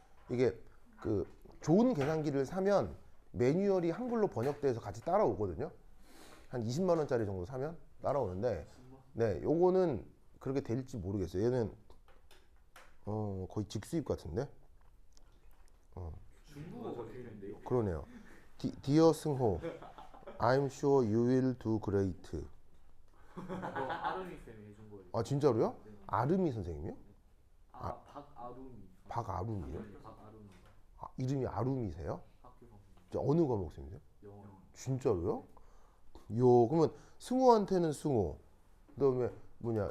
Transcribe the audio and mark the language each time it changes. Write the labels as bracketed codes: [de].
[ko] 이게 그 좋은 계산기를 사면 매뉴얼이 한글로 번역돼서 같이 따라오거든요. 한 20만 원짜리 정도 사면 따라오는데 네, 요거는 그렇게 될지 모르겠어요. 얘는 거의 직수입 같은데. 중국어 적혀있는데요? 그러네요. [en] Dear 승호, I'm sure you will do great. [ko] 아름이 쌤이 해준 거예요. 아 진짜로요? 네. 아름이 선생님이요? 박아름이. 박아름이요? 네, 박아름이. 아, 이름이 아름이세요? 학교 선생님. 저 어느 과목 쌤이세요? 영어. 진짜로요? 요 그러면 승호한테는 승호, 그다음에 뭐냐